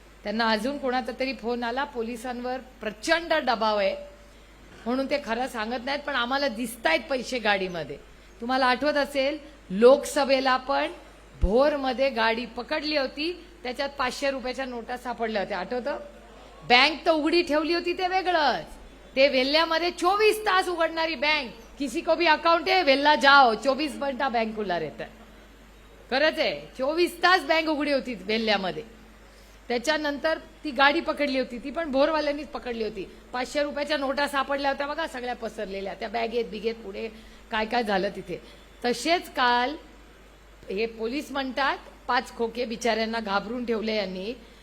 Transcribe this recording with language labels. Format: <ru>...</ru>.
<mr>त्यांना अजून कोणाचा तरी फोन आला, पोलिसांवर प्रचंड दबाव आहे म्हणून ते खरं सांगत नाहीत, पण आम्हाला दिसतायत पैसे गाडीमध्ये. तुम्हाला आठवत असेल लोकसभेला पण भोरमध्ये गाडी पकडली होती, त्याच्यात 500 रुपयाच्या नोटा सापडल्या होत्या. आठवतं? बँक तर उघडी ठेवली होती, ते वेगळंच. ते वेल्ल्यामध्ये 24 तास उघडणारी बँक.</mr> <hi>किसी को भी अकाउंट है वेल्ला जाओ, 24 घंटा बँक खुला रहता है.</hi> <mr>खरंच आहे, 24 तास बँक उघडी होती वेल्ल्यामध्ये. त्याच्यानंतर ती गाडी पकडली होती, ती पण भोरवाल्यांनीच पकडली होती. 500 रुपयाच्या नोटा सापडल्या होत्या बघा, सगळ्या पसरलेल्या त्या बॅगेत बिगेत. पुढे काय काय झालं तिथे. तसेच काल हे पोलीस म्हणतात 5 खोके बिचाऱ्यांना घाबरून ठेवले यांनी.</mr>